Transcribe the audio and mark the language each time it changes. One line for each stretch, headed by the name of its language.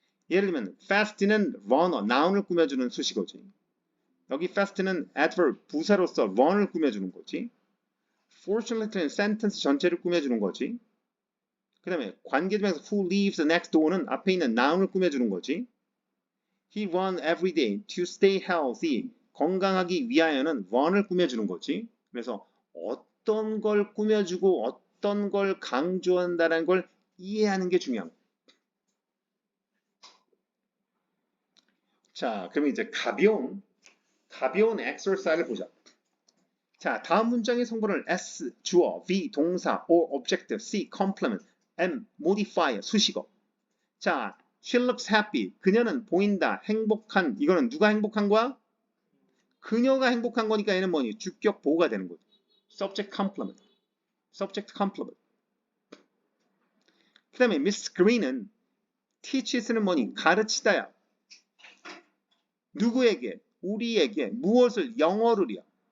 Korean: 예를 들면 fast는 runner, noun을 꾸며주는 수식어지. 여기 fast는 adverb, 부사로서 run을 꾸며주는 거지. fortunately는 sentence 전체를 꾸며주는 거지. 그 다음에 관계 중에서
English: who lives next door
Korean: 는 앞에 있는 noun을 꾸며주는 거지.
English: He run every day to stay healthy.
Korean: 건강하기 위하여는 run을 꾸며주는 거지. 그래서 어떤 걸 꾸며주고 어떤 걸 강조한다는 걸 이해하는 게 중요한 거예요. 자, 그러면 이제 가벼운 가벼운 exercise를 보자. 자, 다음 문장의 성분을 S, 주어, V, 동사, O, object, C, complement, M, modifier, 수식어. 자,
English: she looks happy.
Korean: 그녀는 보인다. 행복한. 이거는 누가 행복한 거야? 그녀가 행복한 거니까 얘는 뭐니? 주격 보호가 되는 거지. subject complement. subject complement. 그 다음에 Miss Green은 teaches는 뭐니? 가르치다야. 누구에게? 우리에게. 무엇을? 영어를이야.